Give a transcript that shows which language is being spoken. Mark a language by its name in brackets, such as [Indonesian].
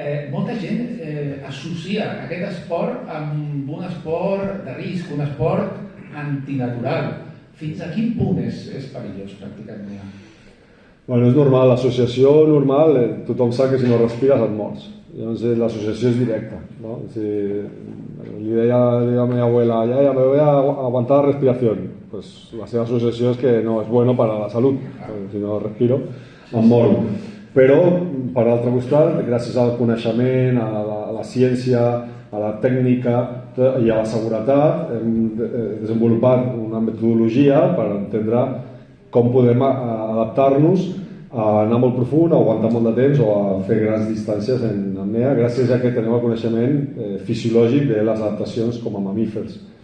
[Catalan] Molta gent associa aquest esport amb un esport de risc, un esport antinatural. Fins a quin punt és perillós practicar apnea? Bueno, és normal, l'associació normal, tothom sap que si no respires et mors. Llavors l'associació és directa, ¿no? Li deia a la meva abuela, [Spanish] ya me voy a aguantar la respiración. [Catalan] Pues la seva associació és que no és [Spanish] bueno para la [Catalan] salut, si no respiro em moro. Però, per l'altre costat, gràcies al coneixement, a la ciència, a la tècnica i a la seguretat, hem desenvolupat una metodologia per entendre com podem adaptar-nos a anar molt profund, a aguantar molt de temps o a fer grans distàncies en apnea, gràcies a que tenim el coneixement fisiològic de les adaptacions com a mamífers.